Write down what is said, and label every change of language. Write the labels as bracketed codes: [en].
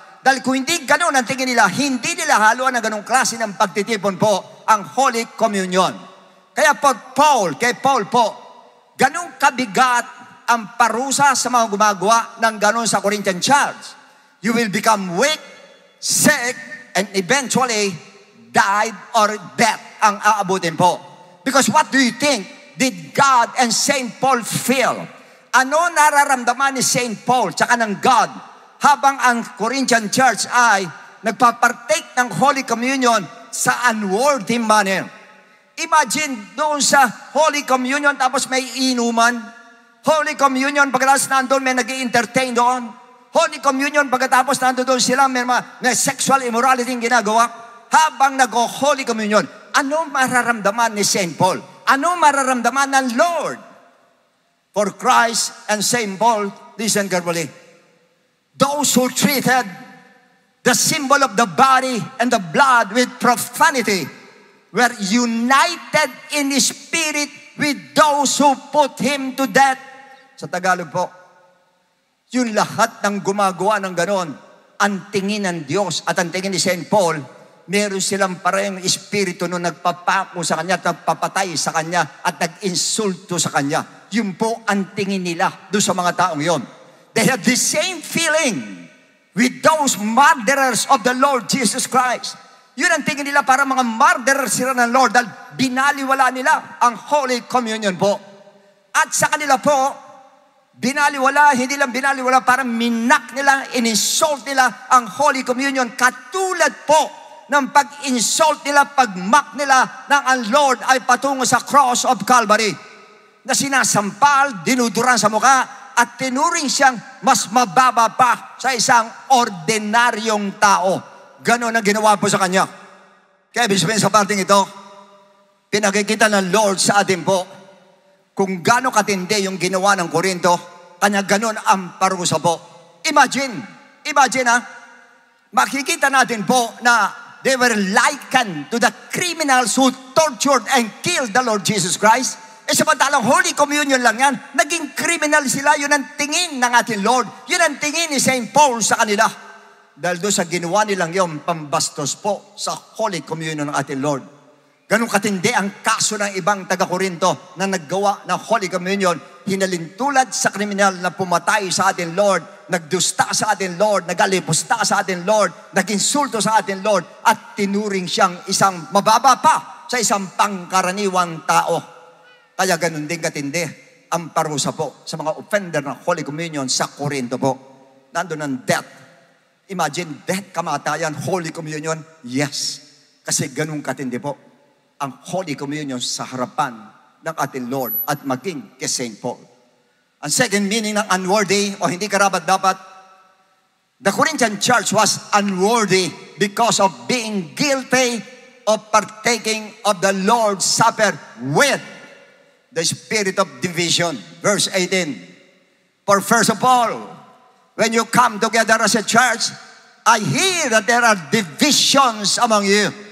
[tl] Dahil kung hindi ganun ang tingin nila, hindi nila haluan ng ganung klase ng pagtitipon po ang Holy Communion. Kaya kay Paul po, ganung kabigat ang parusa sa mga gumagawa ng ganun sa Corinthian church. [en] You will become weak, sick, and eventually died or death [tl] ang aabutin po. [en] Because what do you think did God and Saint Paul feel? [tl] Ano nararamdaman ni Saint Paul tsaka ng God habang ang Corinthian church ay nagpapartake ng Holy Communion sa unworthy manner? Imagine doon sa Holy Communion tapos may inuman. Holy Communion, pagkatapos nandun may nag-i-entertain doon. Holy Communion, pagkatapos nandun sila may sexual immorality yung ginagawa. Habang nag-Holy Communion, ano mararamdaman ni St. Paul? Ano mararamdaman ng Lord? [en] For Christ and [tl] St. [en] Paul, listen carefully. Those who treated the symbol of the body and the blood with profanity were united in the spirit with those who put him to death. [tl] Sa Tagalog po, yung lahat ng gumagawa ng ganon, ang tingin ng Diyos at ang tingin ni St. Paul, meron silang parehong espiritu nung nagpapako sa kanya at nagpapatay sa kanya at nag-insulto sa kanya. Yun po ang tingin nila doon sa mga taong yon. [en] They have the same feeling with those murderers of the Lord Jesus Christ. [tl] Yun ang tingin nila, para mga murderers sila ng Lord dahil binaliwala nila ang Holy Communion po. At sa kanila po, binaliwala, hindi lang binaliwala, parang minak nila, in-insult nila ang Holy Communion. Katulad po ng pag-insult nila, pag-mock nila ng ang Lord ay patungo sa cross of Calvary, na sinasampal, dinuduran sa mukha, at tinuring siyang mas mababa pa sa isang ordinaryong tao. Ganon ang ginawa po sa kanya. Kaya ibig sabihin sa parting ito, pinakikita ng Lord sa atin po kung gaano katindi yung ginawa ng Korinto, kanya ganon ang parusa po. [en] Imagine [tl] makikita natin po na [en] they were likened to the criminals who tortured and killed the Lord Jesus Christ. [tl] Samantalang Holy Communion lang yan, naging criminal sila. Yun ang tingin ng ating Lord. Yun ang tingin ni St. Paul sa kanila. Dahil doon sa ginawa nilang yung pambastos po sa Holy Communion ng ating Lord. Ganun katindi ang kaso ng ibang taga-Korinto na naggawa ng Holy Communion. Hinalintulad sa kriminal na pumatay sa ating Lord, nagdusta sa ating Lord, nagalipusta sa ating Lord, naginsulto sa ating Lord, at tinuring siyang isang mababa pa sa isang pangkaraniwang tao. Kaya ganun din katindi ang parusa po sa mga offender ng Holy Communion sa Korinto po. Nandun ang death. [en] Imagine, death, kamatayan, Holy Communion. Yes. [tl] Kasi ganun katindi po ang Holy Communion sa harapan ng ating Lord at maging kay St. Paul. Ang second meaning ng unworthy o hindi karapat-dapat, [en] the Corinthian church was unworthy because of being guilty of partaking of the Lord's Supper with the spirit of division. Verse 18. For first of all, when you come together as a church, I hear that there are divisions among you.